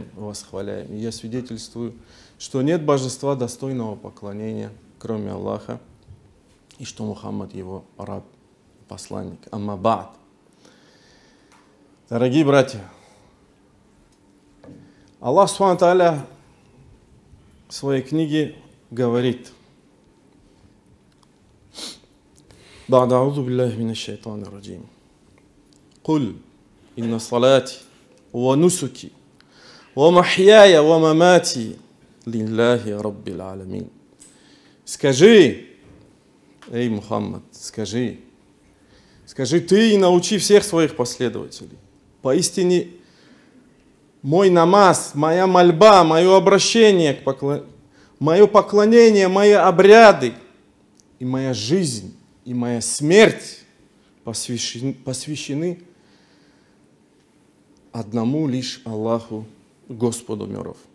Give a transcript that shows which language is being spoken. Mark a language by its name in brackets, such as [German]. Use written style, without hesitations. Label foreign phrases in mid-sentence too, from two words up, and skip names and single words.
[Russian] И я свидетельствую, что нет божества достойного поклонения, кроме Аллаха, и что Мухаммад Его раб, посланник. [Arabic] أما بعد. [Russian] Дорогие братья, [Arabic] Аллах سبحانه وتعالى [Russian] в своей книге говорит: [Arabic] «بعد أعوذ بالله من الشيطان الرجيم. قل إن صلاتي ونسكي ومحياي ومماتي لله رب العالمين». [Russian] Скажи, эй Мухаммад, скажи ты и научи всех своих последователей. Поистине мой намаз, моя мольба, мое обращение, мое поклонение, мои обряды и моя жизнь, и моя смерть посвящены одному лишь Аллаху, Господу миров.